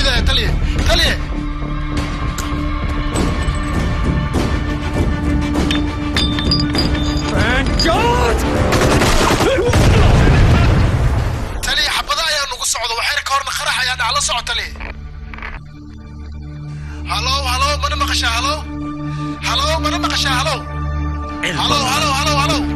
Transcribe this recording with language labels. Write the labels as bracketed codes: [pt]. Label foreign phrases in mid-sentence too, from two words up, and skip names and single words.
[so] taliye taliye taliye xabada ayaa nagu socda waxayna ka horna qarax ayaa dhacla soco taliye halo halo mana maqashaa halo halo mana maqashaa halo halo halo halo halo